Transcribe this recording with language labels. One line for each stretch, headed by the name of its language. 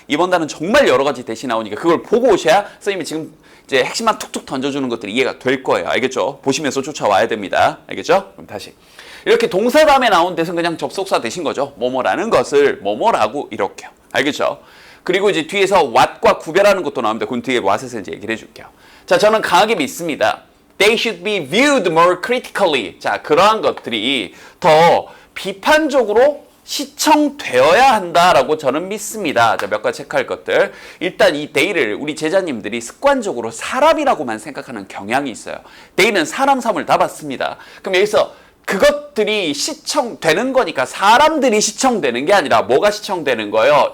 Korean: 이번 단은 정말 여러 가지 that이 나오니까 그걸 보고 오셔야 선생님이 지금 이제 핵심만 툭툭 던져주는 것들이 이해가 될 거예요. 알겠죠? 보시면서 쫓아와야 됩니다. 알겠죠? 그럼 다시 이렇게 동사 다음에 나온 that은 그냥 접속사 대신 거죠. 뭐뭐라는 것을 뭐뭐라고 이렇게요. 알겠죠? 그리고 이제 뒤에서 what과 구별하는 것도 나옵니다. 그 뒤에 what에서 이제 얘기를 해줄게요. 자, 저는 강하게 믿습니다.
English: They should be viewed more critically.
Korean: 자, 그러한 것들이 더 비판적으로 시청되어야 한다라고 저는 믿습니다. 자, 몇 가지 체크할 것들. 일단 이 they를 우리 제자님들이 습관적으로 사람이라고만 생각하는 경향이 있어요. they는 사람 삼을 다 받습니다. 그럼 여기서 그것들이 시청되는 거니까 사람들이 시청되는 게 아니라 뭐가 시청되는 거예요?